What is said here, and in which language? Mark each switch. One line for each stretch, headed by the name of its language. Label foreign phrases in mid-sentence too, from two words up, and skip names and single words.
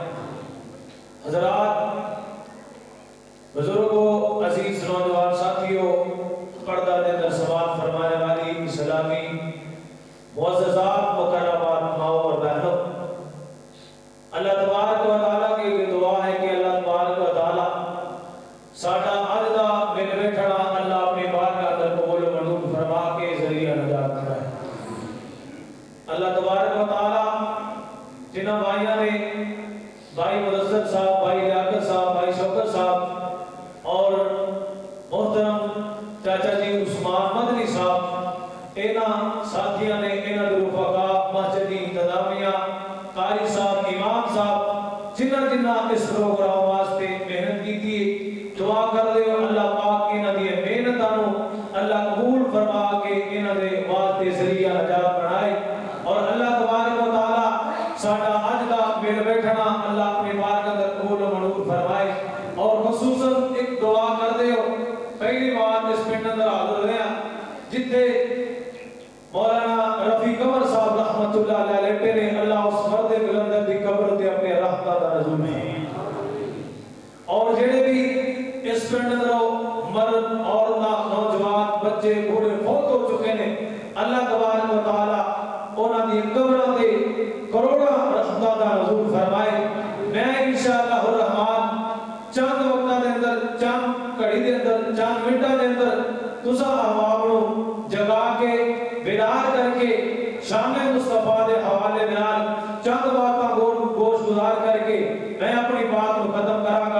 Urdu: حضرات، بزرگوں، عزیز نوجوان ساتھیوں، پردہ دے در سماعت فرمانے والی اسلامی معززات مکرمات ماؤں اور بہنوں، اللہ تبارک و تعالیٰ کی یہ دعا ہے کہ اللہ تبارک و تعالیٰ
Punjabi: ساڈا اج دا مل بیٹھنا اللہ اپنی بارگاہ اندر قبول و منظور فرما کے ذریعہ نجات کرائے. اللہ تبارک و تعالیٰ جنہاں بھائیاں نے بھائی مدثر صاحب، بھائی لیاقت صاحب، بھائی شوکت صاحب اور محترم چاچا جی عثمان مدنی صاحب، انہاں ساتھیاں نے انہاں دے رفقا مسجد انتظامیہ قاری صاحب، امام صاحب جنہاں اس پروگرام واسطے محنت کی تھی. دعا کر دے اللہ پاک انہاں دی محنتاں نو اللہ قبول فرما کے انہاں دے واسطے ذریعہ نجات بنائے. اور اللہ تبارک و تعالیٰ ساڈا اج دا مل بیٹھنا اللہ اپنی بارگاہ اندر قبول و منظور فرمائے. اور خصوصاً ایک دعا کر دے پہلی بار اس پنڈ اندر حاضر ہوئے ہیں جتھے مولانا رفیع قمر صاحب رحمت اللہ علیہ لیٹے نے. اللہ اس مرد بلندر دی قبر تے اپنے رحمت دا نزول میں. اور جڑے بھی اس پنڈ اندر مرد عورتاں نوجوان بچے بوڑھے فوت ہو چکے نے، اللہ تبارک و تعالیٰ انہاں دی قبراں تے کروڑاں رحمتاں دا نزول فرمائے. میں انشاءاللہ الرحمن چند وقتاں دے اندر، چند گھڑی دے اندر، چند منٹاں دے اندر تساں احباب نو جگا کے بیدار کر کے شان مصطفیٰ دے حوالے نال چند باتاں گوش گزار کر کے میں اپنی بات کو ختم کراں گا.